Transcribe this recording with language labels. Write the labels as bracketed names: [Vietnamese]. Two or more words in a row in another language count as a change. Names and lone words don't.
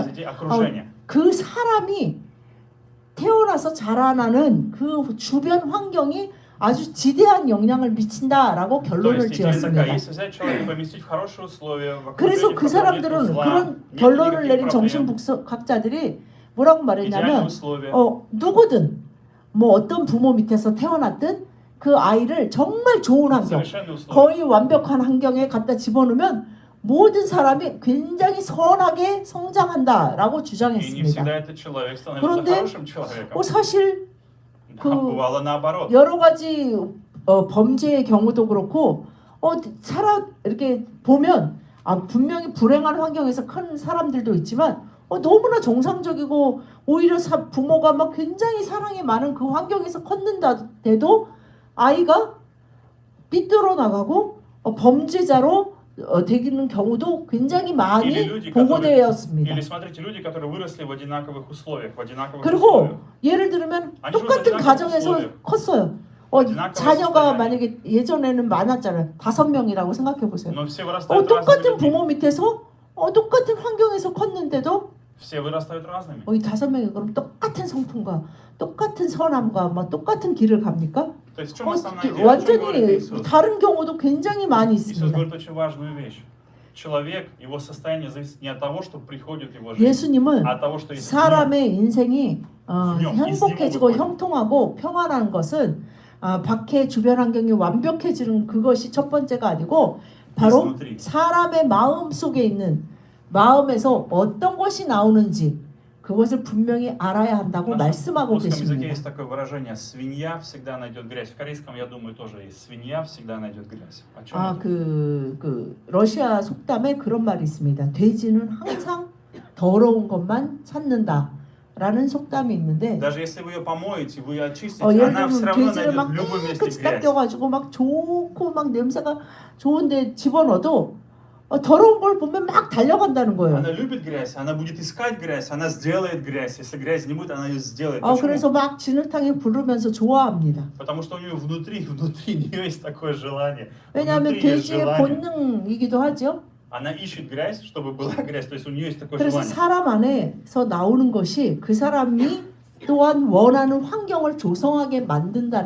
[Korean] 했냐면 [Russian] идей окружения. [Korean] 그 사람이 태어나서 자라나는 그 주변 환경이 아주 지대한 영향을 미친다라고 [Russian] То [Korean] 결론을 [Russian] есть идея [Korean] 지었습니다. [Russian] такая, если взять человека, поместить в хорошие условия, в [Korean] 그래서 [Russian] окружении, [Korean] 그 [Russian] в котором нет [Korean] 사람들은 [Russian] зла, [Korean] 그런 [Russian] нет [Korean] 결론을 [Russian] никаких [Korean] 내린 [Russian] проблем, [Korean] 정신분석학자들이 뭐라고 [Russian] идеальные [Korean] 말했냐면 [Russian] условия. [Korean] 누구든 뭐 어떤 부모 밑에서 태어났든 그 아이를 정말 좋은 환경, [Russian] Совершенные условия. [Korean] 거의 완벽한 환경에 갖다 집어넣으면 모든 사람이 굉장히 선하게 성장한다라고 [Russian] И не [Korean] 주장했습니다. [Russian] всегда этот человек становится [Korean] 그런데 [Russian] хорошим человеком. [Korean] 사실 [Russian] Да, [Korean] 그 [Russian] бывало наоборот. [Korean] 여러 가지 범죄의 경우도 그렇고 이렇게 보면 분명히 불행한 환경에서 큰 사람들도 있지만 너무나 정상적이고 오히려 부모가 막 굉장히 사랑이 많은 그 환경에서 컸는데도 아이가 삐뚤어 나가고 범죄자로 되는 경우도 굉장히 많이 [Russian] Или люди, [Korean] 보고되었습니다. [Russian] Или смотрите, люди, которые выросли в одинаковых условиях, в одинаковых условиях. [Korean] 그리고 예를 들면 아니, 똑같은 그런 가정에서 [Russian] условия. [Korean] 컸어요. [Russian] одинаковое [Korean] 자녀가 [Russian] состояние. [Korean] 만약에 예전에는 많았잖아요. 5명이라고 생각해 보세요. [Russian] Но все вырастают разными [Korean] 똑같은 [Russian] людьми. [Korean] 부모 밑에서 똑같은 환경에서 컸는데도 [Russian] Все вырастают разными. [Korean] 이 5명이 그럼 똑같은 성품과 똑같은 선함과 막 똑같은 길을 갑니까? [Russian] То есть в чем основная идея? О чем говорит [Korean] 완전히 [Russian] Иисус? [Korean] 다른 경우도 굉장히 많이 [Russian] Иисус [Korean] 있습니다. [Russian] говорит очень важную вещь. Человек, его состояние зависит не от того, что приходит в его жизнь, [Korean] 예수님은 [Russian] а от того, что есть в нем. [Korean] 사람의 인생이 분명, 행복해지고 있는 형통하고 평안한 것은 밖의 주변 환경이 완벽해지는 그것이 첫 번째가 아니고 바로 이스누트리. 사람의 마음 속에 있는 마음에서 어떤 것이 나오는지 그것을 분명히 알아야 한다고 [Russian] В [Korean] 말씀하고 [Russian] русском языке [Korean] 계십니다. [Russian] есть такое выражение: свинья всегда найдет грязь. В корейском, я думаю, тоже есть. Свинья всегда найдет грязь. О чем это? [Korean] 그 러시아 속담에 그런 말이 있습니다. 돼지는 항상 더러운 것만 찾는다라는 속담이 있는데 [Russian] Даже если вы ее помоете, вы ее очистите, [Korean] 예를 [Russian] она все [Korean] 들면 [Russian] равно [Korean] 돼지를 막 [Russian] найдет в любом месте [Korean] 깨끗이 [Russian] грязь. [Korean] 닦여가지고 막 좋고 막 냄새가 좋은데 집어넣어도 더러운 걸 보면 막 달려간다는 거예요. [Russian] Она любит грязь, она будет искать грязь, она сделает грязь. Если грязи не будет, она ее сделает. Почему? [Korean] 그래서 막 진흙탕에 부르면서 좋아합니다. [Russian] Потому что у нее внутри нее есть такое желание. [Korean] 왜냐하면 [Russian] Внутри есть [Korean] 돼지의 [Russian] желание. [Korean] 본능이기도 하죠. [Russian] Она ищет грязь, чтобы была грязь. То есть у нее есть такое [Korean] 그래서 [Russian] желание. [Korean] 사람 안에서 나오는 것이 그 사람이 또한 원하는 환경을 조성하게 만든다는